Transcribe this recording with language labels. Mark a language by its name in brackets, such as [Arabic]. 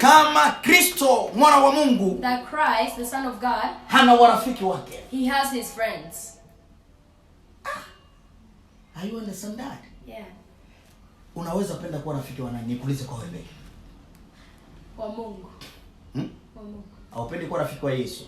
[Swahili] kama Kristo mwana wa Mungu [English] that Christ, the Son of God, [Swahili] hana warafiki wake. [English] he has his friends. Are you understand that? Yeah. [Swahili] Unaweza penda kuwa rafiki wa nani? Nikuulize kwa wewe. Wa Mungu. Wa Mungu. Haupendi kuwa rafiki wa Yesu?